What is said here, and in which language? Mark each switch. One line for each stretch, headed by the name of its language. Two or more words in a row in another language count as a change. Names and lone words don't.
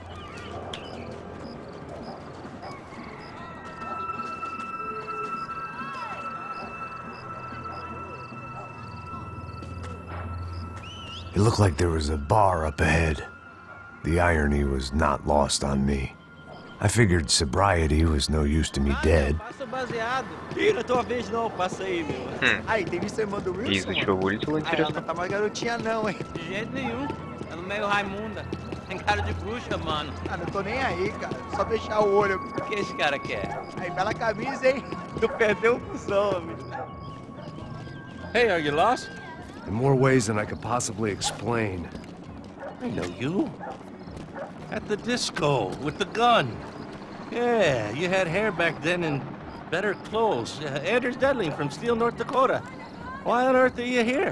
English: It looked like there was a bar up ahead. The irony was not lost on me. I figured sobriety was no use to me dead.
Russian: И из-за чего вылетело, интересно?
Portuguese: Tá mais garotinha não, hein? De jeito nenhum. Ela é meio Raimunda. Tem cara de bruxa, mano. Ah, não tô nem aí, cara. Só fechar o olho. O que esse cara quer? Aí, bela camisa, hein? Tu perdeu o cuzão, amigo.
English: Hey, are you lost? In more ways than I could possibly explain. I know you. At the disco, with the gun. Yeah, you had hair back then and better clothes. Anders Dedling from Steele, North Dakota. Why on earth are you here?